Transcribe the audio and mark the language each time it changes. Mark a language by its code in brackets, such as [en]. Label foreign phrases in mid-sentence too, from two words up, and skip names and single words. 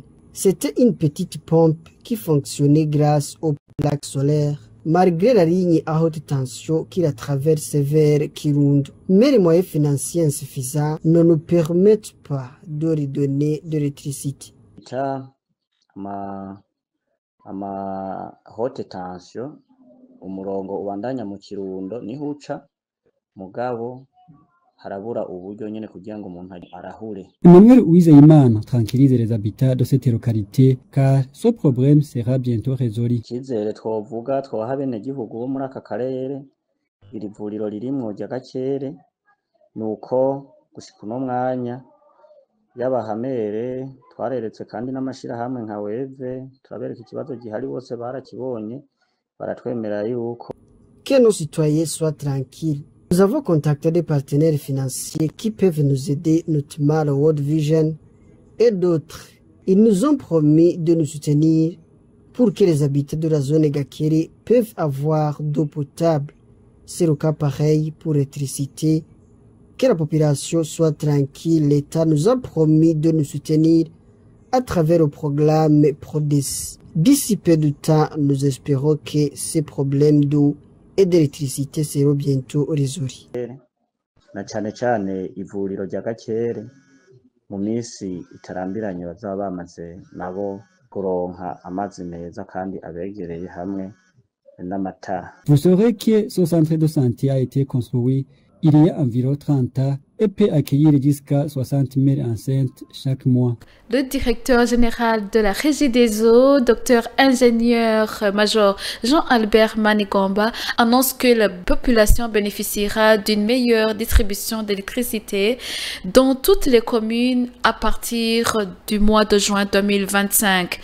[fr] C'était une petite pompe qui fonctionnait grâce aux plaques solaires, malgré la ligne à haute tension qui la traverse vers Kirundo. Mais les moyens financiers insuffisants ne nous permettent pas de redonner de l'électricité. [rn] ama [fr] haute tension [rn] umurongo ubandanya mu Kirundo niho uca mugabo harabura uburyo nyene kugira ngo umuntu arahure. [fr] Emmanuel Uwizeyimana tranquillise les habitants de cette localité car ce problème sera bientôt résolu. [rn] Kizere twovuga twaha bene gihugu bo muri aka karere iri vuriro ririmwo rya Gakere nuko gushika no mwanya y'abahamere twareretse kandi n'amashira hamwe nka Weve turabereka ikibazo gihari bose barakibonye baratwemera yuko [fr] que nos citoyens soient tranquilles. Nous avons contacté des partenaires financiers qui peuvent nous aider, notamment le World Vision et d'autres. Ils nous ont promis de nous soutenir pour que les habitants de la zone Gakere peuvent avoir d'eau potable. C'est le cas pareil pour l'électricité. Que la population soit tranquille, l'État nous a promis de nous soutenir à travers le programme PRODES. D'ici peu de temps, nous espérons que ces problèmes d'eau et d'électricité seront bientôt résolus. [rn] Na cyane cyane ivuriro rya Gakere mu minsi itarambiranye bazaba bamaze nabo kuronka amazi meza kandi abegereye hamwe n'amatara. [fr] Vous saurez que ce centre de santé a été construit il y a environ 30 ans et peut accueillir jusqu'à 60 000 enceintes chaque mois. Le directeur général de la Régie des eaux, docteur ingénieur major Jean-Albert Manigomba, annonce que la population bénéficiera d'une meilleure distribution d'électricité dans toutes les communes à partir du mois de juin 2025.